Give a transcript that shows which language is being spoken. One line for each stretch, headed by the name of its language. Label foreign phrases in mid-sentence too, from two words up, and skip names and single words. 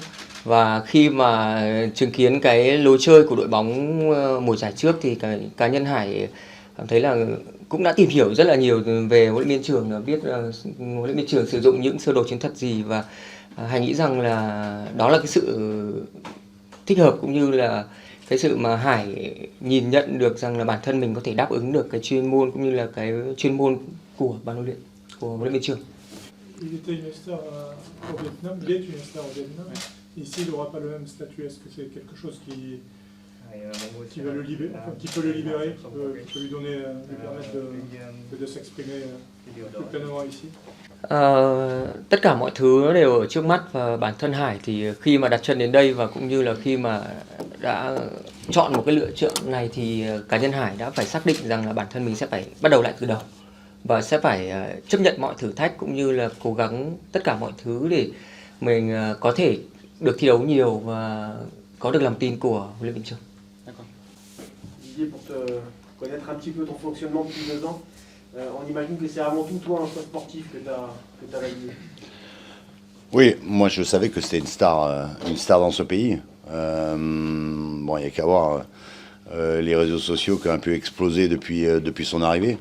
Vietnamese: Và khi mà chứng kiến cái lối chơi của đội bóng mùa giải trước thì cá nhân Hải cảm thấy là cũng đã tìm hiểu rất là nhiều về huấn luyện viên trưởng, biết huấn luyện viên trưởng sử dụng những sơ đồ chiến thuật gì, và Hải nghĩ rằng là đó là cái sự thích hợp cũng như là cái sự mà Hải nhìn nhận được rằng là bản thân mình có thể đáp ứng được cái chuyên môn cũng như là cái chuyên môn của ban huấn luyện, của huấn luyện viên trưởng.
French: Il était une star au Vietnam, il est une star au Vietnam. Ici, il n'aura pas le même statut. Est-ce que c'est quelque chose qui va le libérer, qui peut le libérer, qui peut lui donner, lui permettre de s'exprimer plus pleinement ici?
Vietnamese: Tất cả mọi thứ nó đều ở trước mắt, và bản thân Hải thì khi mà đặt chân đến đây và cũng như là khi mà đã chọn một cái lựa chọn này thì cá nhân Hải đã phải xác định rằng là bản thân mình sẽ phải bắt đầu lại từ đầu và sẽ phải chấp nhận mọi thử thách cũng như là cố gắng tất cả mọi thứ để mình có thể được thi đấu nhiều và có được lòng tin của huấn luyện viên trưởng.
French: Didier, pour te connaître un petit peu ton fonctionnement depuis 2 ans, on imagine que c'est avant tout toi, un choix sportif que tu as réalisé. Oui, moi je savais que c'était une star dans ce pays. Bon, il n'y a qu'à voir les réseaux sociaux qui ont un peu explosé depuis son arrivée.